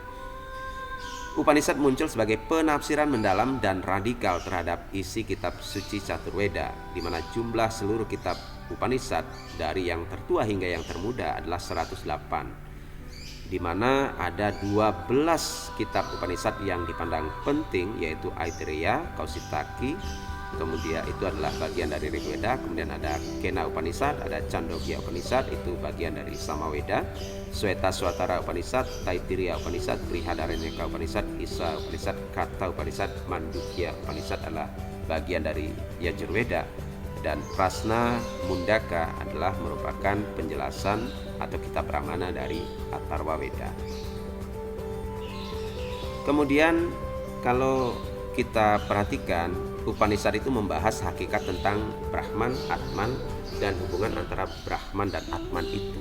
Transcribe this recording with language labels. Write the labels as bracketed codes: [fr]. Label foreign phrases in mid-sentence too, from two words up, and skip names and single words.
[id] Upanishad muncul sebagai penafsiran mendalam dan radikal terhadap isi kitab suci Caturveda, di mana jumlah seluruh kitab Upanishad dari yang tertua hingga yang termuda adalah 108, di mana ada 12 kitab Upanishad yang dipandang penting, yaitu Aitareya, Kaushitaki, kemudian itu adalah bagian dari Rigveda. Kemudian ada Kena Upanishad, ada Chandogya Upanishad, itu bagian dari Samaveda, Shweta Upanishad, Taittiriya Upanishad, Brihadaranyaka Upanishad, Isa Upanishad, Katha Upanishad, Mandukya Upanishad adalah bagian dari Yajurveda, dan Prasna Mundaka adalah merupakan penjelasan atau kitab Brahmana dari Atharva Veda. Kemudian kalau kita perhatikan, Upanishad itu membahas hakikat tentang Brahman, Atman, dan hubungan antara Brahman dan Atman itu.